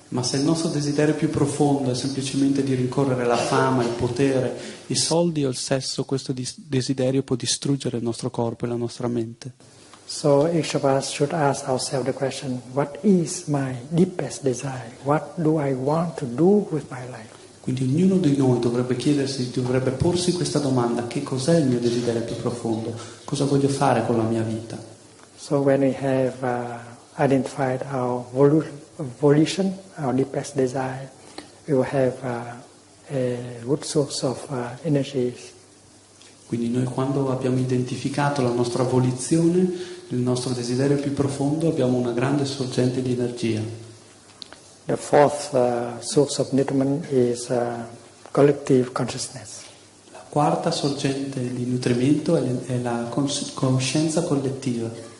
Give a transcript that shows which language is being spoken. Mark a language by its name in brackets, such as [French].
[Italian] Ma se il nostro desiderio più profondo è semplicemente di rincorrere la fama, il potere, i soldi o il sesso, questo desiderio può distruggere il nostro corpo e la nostra mente. [English] So each of us should ask ourselves the question, what is my deepest desire? What do I want to do with my life? [Italian] Quindi ognuno di noi dovrebbe chiedersi, dovrebbe porsi questa domanda: che cos'è il mio desiderio più profondo? Cosa voglio fare con la mia vita? [English] So when we have identified our volition, our deepest desire, we will have a good source of energies. [Italian] Quindi noi, quando abbiamo identificato la nostra volizione, il nostro desiderio più profondo, abbiamo una grande sorgente di energia. [English] The fourth source of nutriment is collective consciousness. [Italian] La quarta sorgente di nutrimento è la coscienza collettiva.